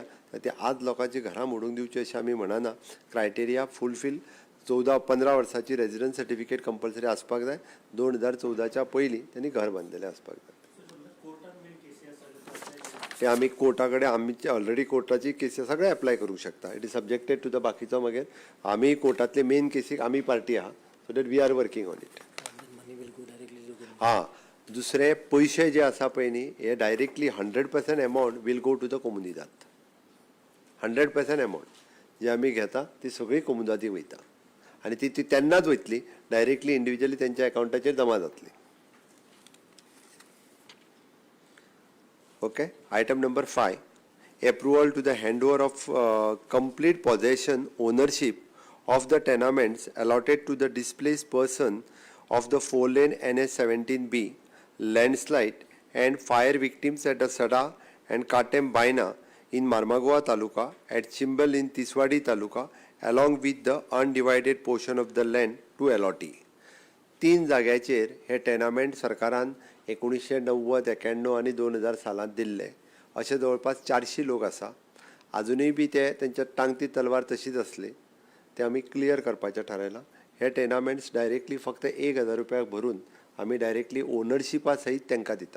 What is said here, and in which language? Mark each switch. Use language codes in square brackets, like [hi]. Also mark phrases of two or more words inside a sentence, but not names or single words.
[kok] ते आज लोकांची घरां मोडूंक दिवची अशें आमी म्हणना. [en] criteria fulfil [kok] 15 वर्सांची [en] residence certificate compulsory [kok] आसपाक जाय. 2014च्या पयलीं त्यांनी घर बांदलेलें आसपाक जाय. ते आमी कोर्टा कडेन, आमचे ऑलरेडी कोर्टाची केसी सगळे अप्लाय करूंक शकता. [en] It is subjected to the बाकीचो. [kok] मागीर आमी कोर्टातले मेन केसीक आमी पार्टी आहा, [en] so that we are working on it. [kok] हां, दुसरे पयशे जे आसा पळय न्ही, हे [en] directly 100% amount will go to the Comunidade. [kok] 100% अमावंट जी आमी घेता ती सगळी कोमुदादी वयता. आनी ती तेन्नाच वयतली, [en] directly individually [kok] तेंच्या अकाउंटाचेर जमा जातली. [en] Okay. Item number 5, approval to the handover of complete possession ownership of the tenements allotted to the displaced person of the 4-lane NH17B landslide and fire victims at the Sada and Katem Baina in Marmagoa Taluka, at Chimbal in Tiswadi Taluka, along with the undivided portion of the land to allotee. [kok] 3 जाग्याचेर हे टेनामेंट सरकारान 1990, 91 आनी 2000 सालांत दिल्ले. अशे जवळपास 400 लोक आसा. अजुनूय बी ते तेंच्या टांगती तलवार तशीच आसली. ते आमी क्लियर करपाचें थारायलां. हे टेनामेंट्स डायरेक्टली फक्त 1000 रुपया भरून आमी डायरेक्टली ओनरशिपा सयत तांकां दिता.